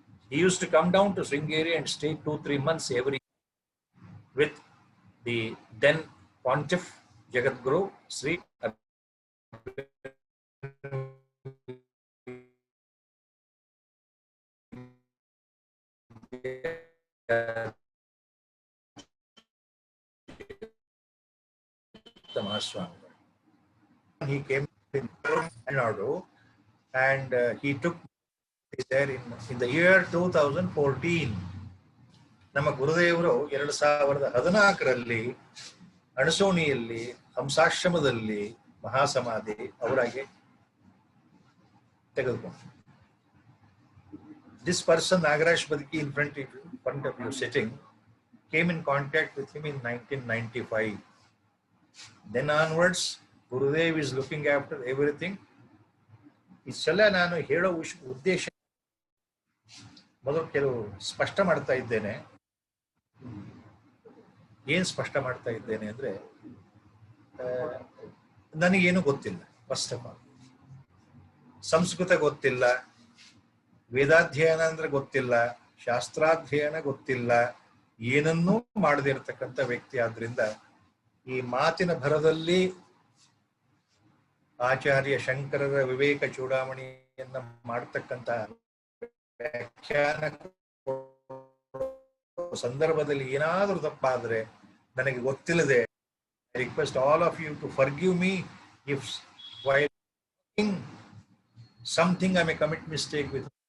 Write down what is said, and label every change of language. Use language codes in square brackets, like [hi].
[en] He used to come down to Sringeri and stay 2-3 months every with the then Pontiff Jagat Guru Sri Mahaswamigal. He came in Tamil Nadu, and he took there in the year 2014. [kn] ನಮ್ಮ ಗುರುದೇವರು 2014ರಲ್ಲಿ ಅಣಸೋಣಿಯಲ್ಲಿ ಹಂಸಾಶ್ರಮದಲ್ಲಿ ಮಹಾಸಮಾಧಿ ಅವರಾಗೆ ತೆಗೆದುಕೊಂಡು. [en] This person, Nagaraj Badki, in front of you sitting, came in contact with him in 1995. Then onwards, Gurudev is looking after everything. [kn] ಇಷ್ಟೆಲ್ಲ ನಾನು ಹೇಳೋ ಉದ್ದೇಶ ಮೊದಲು ಕೆಲವು ಸ್ಪಷ್ಟ ಮಾಡ್ತಾ ಇದ್ದೇನೆ. ಏನ್ ಸ್ಪಷ್ಟ ಮಾಡ್ತಾ ಇದ್ದೇನೆ ಅಂದ್ರೆ, ನನಗೇನು ಗೊತ್ತಿಲ್ಲ. ಫಸ್ಟ್ ಆಫ್ ಆಲ್ ಸಂಸ್ಕೃತ ಗೊತ್ತಿಲ್ಲ, ವೇದಾಧ್ಯಯನ ಅಂದ್ರೆ ಗೊತ್ತಿಲ್ಲ, ಶಾಸ್ತ್ರಾಧ್ಯಯನ ಗೊತ್ತಿಲ್ಲ, ಏನನ್ನೂ ಮಾಡದಿರತಕ್ಕಂಥ ವ್ಯಕ್ತಿ. ಆದ್ರಿಂದ ಈ ಮಾತಿನ ಭರದಲ್ಲಿ ಆಚಾರ್ಯ ಶಂಕರರ ವಿವೇಕ ಚೂಡಾಮಣಿಯನ್ನ ಮಾಡ್ತಕ್ಕಂಥ ವ್ಯಾಖ್ಯಾನ ಸಂದರ್ಭದಲ್ಲಿ ಏನಾದರೂ ತಪ್ಪಾದ್ರೆ ನನಗೆ ಗೊತ್ತಿಲ್ಲದೆ, [en] I request all of you to forgive me if while something I may commit mistake with.